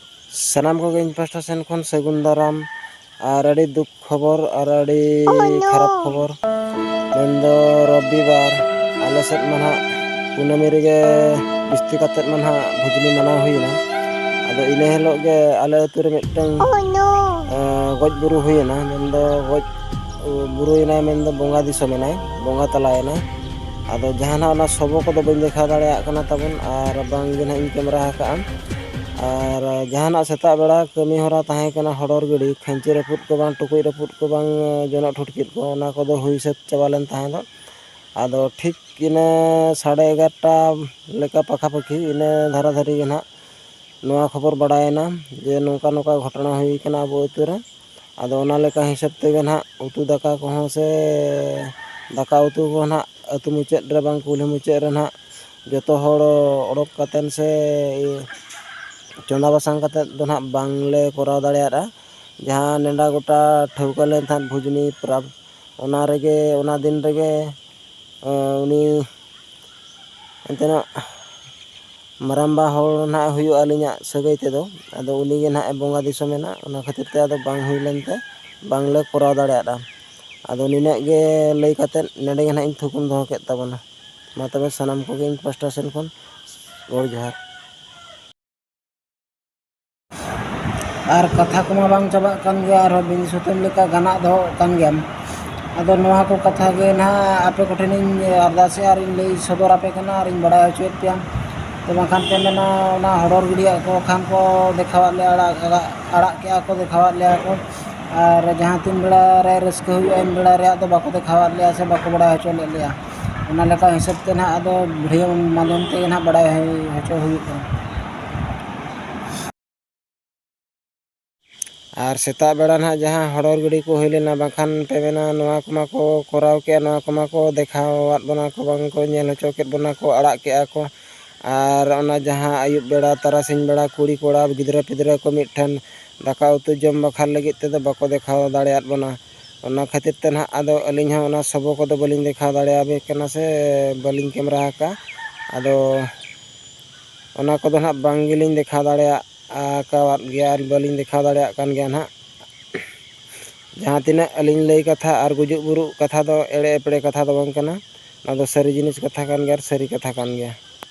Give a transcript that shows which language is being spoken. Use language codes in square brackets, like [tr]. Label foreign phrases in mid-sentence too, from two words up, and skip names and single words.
[sat] सानाम को इन पास्टा सेन खन सगुन दाराम और अड़ी दुख खबर और अड़ी खराब खबर मेंदो रविवार आले सेट मना कुनामी रेगे बिस्ती कतेत मना भुजनी मना हुईना आदो इने हेलो गे आले अतु रे मिदटंग गज बुरु हुईना मेंदो गज बुरुइना मेंदो बोंगा दिसोमेनाय बोंगा तलायना आदो जहाना ओना सबो को दो बइन देखा दाड़ेया कना तबन और बांग गे ना इन कैमरा हाका और जहाना सेता बेड़ा कमी हरा ताहे कना हडर गड़ी खंची रपुट को बांग टुकुई रपुट को बांग जन ठुटकिट को ओना को दो हुई सेत चबालेन ताहे दो आदो ठीक इने 11:30 लेका पाखापाखि इने धारा धारी गे ना नोआ खबर बड़ायना जे नोका नोका घटना हुई कना अब अतु रे आदो ओना लेका हिसाब तेगे ना उतु दाका को से दाका उतु को ना अतु मुचेद रे बांग कुल्ही मुचेद रे ना जतो हड़ ओडक कातेन से चंदा बासांग काते दो ना बांगले कोराव दाड़ेया जहां नेंडा गोटा ठौका लेन थान भुजनी प्राब ओना रेगे ओना दिन रेगे उनी एंतेना मराम्बा हड़ ना हुयो आलिना सगै तेदो आदो उनी गे ना बोंगा दिसोमेना ओना खातिर ते आदो बांग हुई लेनते बांगले कोराव दाड़ेया आदो निने गे लई काते नेडे गे ना इन थुकुम दोहो केत ताबोना मा तबे सानाम को गे इन पास्टा सेन खन गोड़ जोहार और कथा को बांग चाबा कान गया और बिन सुतम लेका गाना दो कान गया आदो नोहा को कथा गे ना आपे कोठेन इन अरदासे और इन लई सदर आपे कना और इन बड़ा हचुएत पिया तो बाखान पे मेना ना हडर गिडिया को खान को देखावा ले आड़ा के को देखावा ले को और जहां तीन बेड़ा रे रस्क हुई इन बेड़ा रे तो बाको देखावा ले से बाको बड़ा हचो ले लिया ओना लेका हिसाब ते ना आदो वीडियो माध्यम ते ना बड़ा हचो हुई और सेता बेड़ा ना जहां हडर गड़ी को होइलेना बाखान पे मेना नोआ कमा को कोराव के नोआ कमा को देखावात बना को बांग को नेल हचो केत बना को आड़ा के को और ओना जहां आयुब बेड़ा तारासिन बेड़ा कुड़ी कोड़ा गिदरा पिदरा को मिठन दाका उतु जम बखार लगित ते बाको देखाव दाड़ेयात बना ओना खातिर ते ना आदो अलिंग ओना सबो को दो बलिंग देखाव दाड़ेयाबे कना से बलिंग कैमरा हाका आदो ओना को दो ना बांग गिलिंग देखाव दाड़ेया कावात गया बलिंग देखाव दाड़ेया कान गया ना जहां तिना अलिंग लई कथा और गुजुक बुरु कथा दो एड़े एपड़े कथा दो बांग कना ना दो सरी जिनिस कथा कान गया सरी कथा कान गया।